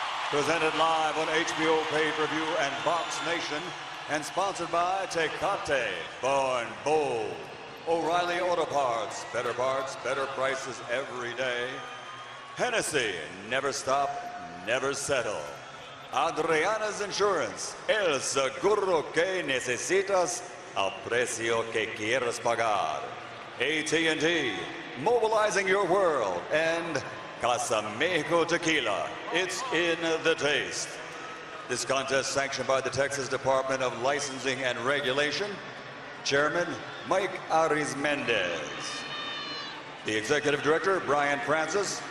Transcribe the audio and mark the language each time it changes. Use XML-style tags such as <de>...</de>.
<en>Presented live on HBO Pay-Per-View and Box Nation, and sponsored by Tecate, Born Bold, O'Reilly Auto Parts, better prices every day. Hennessy, never stop, never settle.</en> <es>Adriana's Insurance, el seguro que necesitas al precio que quieras pagar.</es> <en>AT&T, mobilizing your world, and Casa Mexico Tequila, it's in the taste. This contest sanctioned by the Texas Department of Licensing and Regulation. Chairman, Mike Arizmendez. The Executive Director, Brian Francis.</en>